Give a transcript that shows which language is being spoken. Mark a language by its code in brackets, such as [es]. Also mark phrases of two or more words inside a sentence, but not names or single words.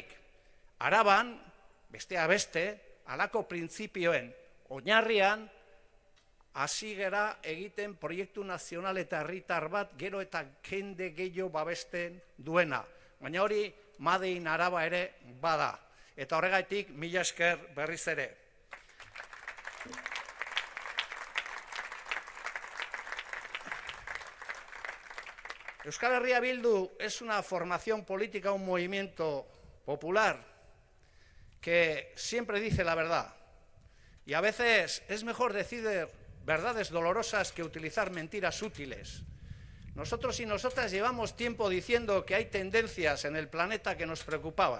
[eu] Araban, bestea beste, halako printzipioen oinarrian hasi gera egiten proiektu nazional eta herritar bat gero eta jende gehiago babesten duena. Baina hori [en] Made in [eu] Araba ere bada. Eta horregatik mila esker berriz ere. [es] Euskal Herria Bildu es una formación política, un movimiento popular que siempre dice la verdad. Y a veces es mejor decir verdades dolorosas que utilizar mentiras útiles. Nosotros y nosotras llevamos tiempo diciendo que hay tendencias en el planeta que nos preocupaban.